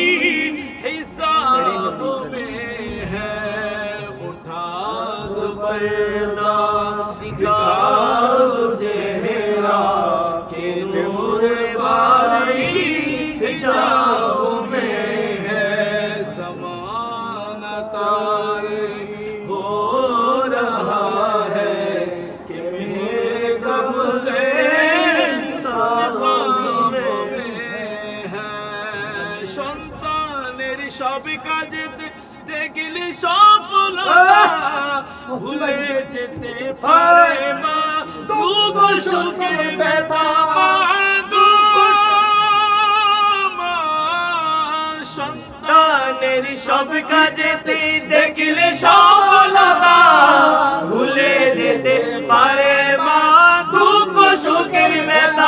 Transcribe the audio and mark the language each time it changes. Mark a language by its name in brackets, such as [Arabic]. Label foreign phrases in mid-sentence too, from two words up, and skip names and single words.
[Urdu] حساب میں ہے اٹھا دو پردہ دکھا دو چہرہ کہ نور باری حجاب میں ہے زمانہ طاری ہو رہا ہے کہ میرے کب سے نقاب میں ہے [Bangla] সন্তানের সব কাজে দেখলে সফলতা ভুলে যেতে পারে মা দুঃখ সুখের ব্যথা সন্তানের সব কাজেতে দেখলে সফলতা ভুলে যেতে পারে মা দুঃখ সুখের ব্যথা